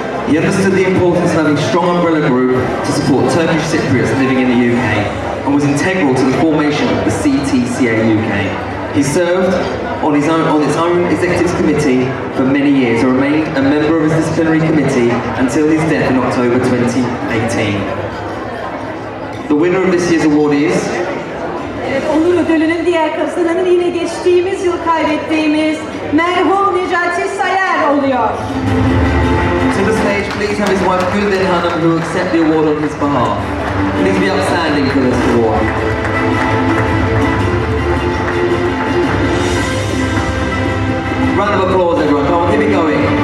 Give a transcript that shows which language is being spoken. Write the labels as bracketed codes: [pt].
[en] He understood the importance of having a strong umbrella group to support Turkish Cypriots living in the UK and was integral to the formation of the CTCA UK. He served on its own executive committee for many years and remained a member of his disciplinary committee until his death in October 2018. The winner of this year's award is [tr] Evet, onur ödülünün diğer kazananı yine geçtiğimiz yıl kaybettiğimiz merhum Necati Sayar oluyor. [en] to the stage, please have his wife Gülden Hanım who will accept the award on his behalf. Please be upstanding for this award. Round of applause everyone, come on, keep it going.